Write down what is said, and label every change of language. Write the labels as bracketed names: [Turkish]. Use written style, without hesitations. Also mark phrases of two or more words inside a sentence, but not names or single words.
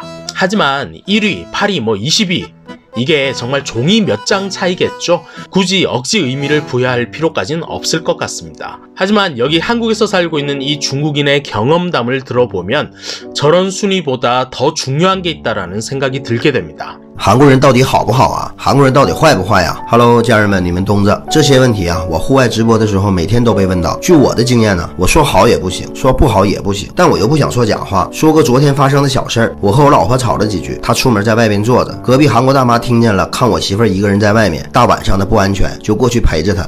[Korean] 하지만 1위, 8위, 뭐 20위 이게 정말 종이 몇 장 차이겠죠. 굳이 억지 의미를 부여할 필요까지는 없을 것 같습니다. 하지만 여기 한국에서 살고 있는 이 중국인의 경험담을 들어보면 저런 순위보다 더 중요한 게 있다라는 생각이 들게 됩니다. [Chinese] 韩国人到底好不好啊？韩国人到底坏不坏呀 ？Hello， 家人们，你们冬子，这些问题啊，我户外直播的时候每天都被问到。据我的经验呢，我说好也不行，说不好也不行，但我又不想说假话。说个昨天发生的小事儿，我和我老婆吵了几句，她出门在外边坐着，隔壁韩国大妈听见了，看我媳妇儿一个人在外面，大晚上的不安全，就过去陪着她。